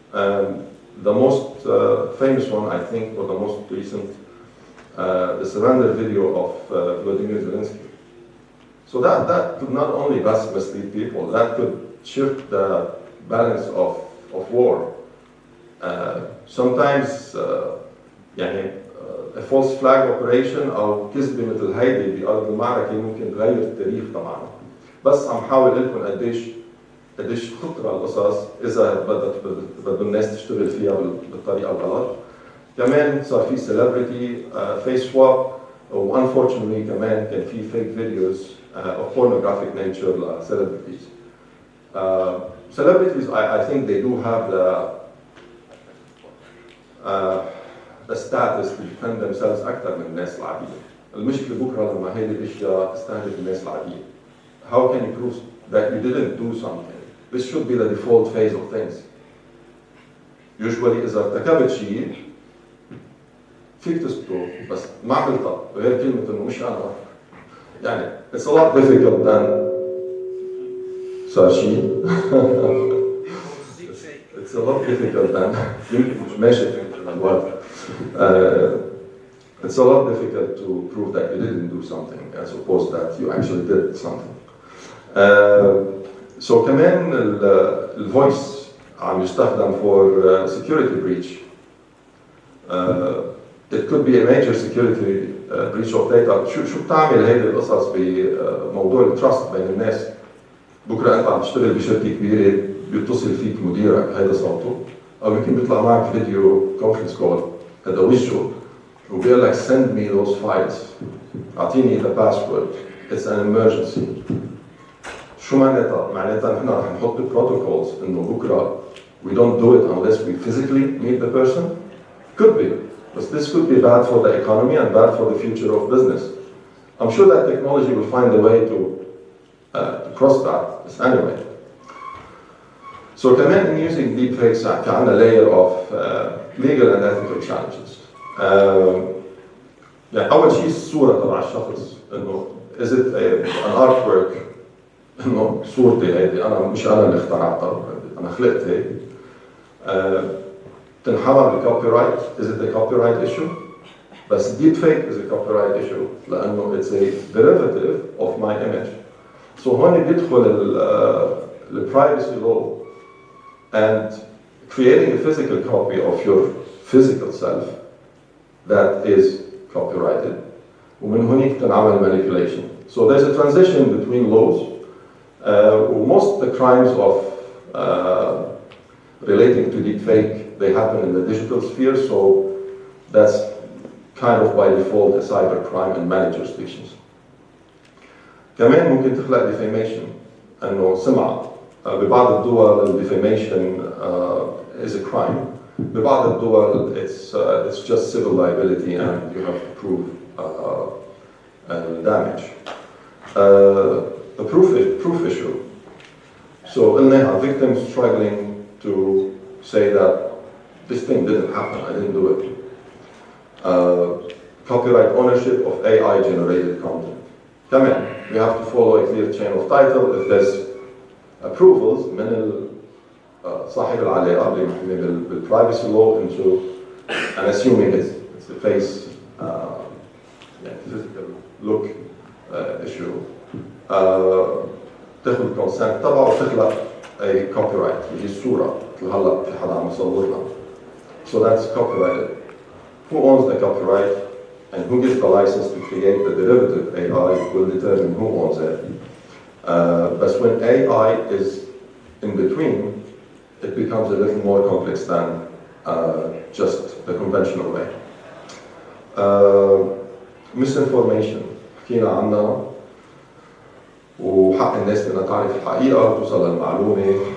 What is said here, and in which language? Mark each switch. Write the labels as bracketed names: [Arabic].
[English] The most famous one, I think, or the most recent, the surrender video of Vladimir Zelensky. So that could not only mislead people, that could shift the balance of war. [Arabic] Sometimes يعني [English] a false flag operation [Arabic] أو كذبة مثل هيدي بأرض المعركة ممكن تغير التاريخ طبعا. بس عم حاول لكم قديش خطرة القصص إذا بدها الناس تشتغل فيها بالطريقة الغلط. كمان صار في [English] Celebrity face swap, وانفورشنتلي كمان كان في fake videos of pornographic nature celebrities. Celebrities, I think they do have the status to defend themselves [Arabic] أكثر من الناس العادية. المشكلة بكرة لما هيدي الأشياء تستهدف الناس العادية. [English] How can you prove that you didn't do something? This should be the default phase of things. [Arabic] Usually إذا ارتكبت شيء فيك تثبته بس ما عملتها غير كلمة إنه مش أنا. [English] يعني it's a lot difficult than [Arabic] صار شيء. [English] It's a lot difficult than [Arabic] يمكن ماشي [English] it's a lot difficult to prove that you didn't do something as opposed that you actually did something. So كمان الvoice [Arabic] عم يستخدم [English] for security breach. It could be a major security breach of data. [Arabic] شو بتعمل هيدي القصص بموضوع التراست بين الناس؟ بكره انت عم تشتغل بشركه كبيره بيتصل فيك مديرك هيدا صوته، او يمكن بيطلع معك فيديو كونفرنس كول هذا وجهه وبيقول لك [English] send me those files، [Arabic] اعطيني the password، [English] it's an emergency. [Arabic] شو معناتها؟ معناتها نحن رح نحط protocols انه بكره [English] we don't do it unless we physically meet the person. Could be, but this could be bad for the economy and bad for the future of business. I'm sure that technology will find a way to cross that. Anyway, so كمان in using deepfakes كعنا layer of legal and ethical challenges. [Arabic] يعني أول شيء الصورة تبع الشخص إنه [English] is it an artwork [Arabic] إنه صورتي هيدي مش أنا اللي اخترعتها أنا خلقت هيك. تنحمل الكوبي رايت. [English] Is it a copyright issue? بس deepfake is a copyright issue لأنه it's a derivative of my image. So [Arabic] هون بيدخل [English] ال privacy law and creating a physical copy of your physical self that is copyrighted. [Arabic] ومن هونيك تنعمل manipulation. [English] So there's a transition between laws. Most of the crimes of relating to deepfake they happen in the digital sphere, so that's kind of by default a cyber crime in many jurisdictions. [Arabic] كمان ممكن تخلق defamation انه سمعة. ببعض الدول [English] defamation is a crime. [Arabic] ببعض الدول [English] it's just civil liability and you have to prove damage. The proof issue. So قلنا victims struggling to say that this thing didn't happen, I didn't do it. Copyright ownership of AI generated content. كمان we have to follow a clear chain of title. If there's approvals [Arabic] من صاحب العلاقة اللي محمي [English] بالprivacy law into and assuming it's the face physical look issue. [Arabic] تاخذ consent تبعه وتخلق a copyright اللي هي الصورة هلا في حدا عم يصورها. [English] So that's copyrighted. Who owns the copyright and who gets the license to create the derivative AI will determine who owns it. But when AI is in between, it becomes a little more complex than just the conventional way. Misinformation. [Arabic] حكينا عنها وحق الناس انها تعرف الحقيقة توصل للمعلومة.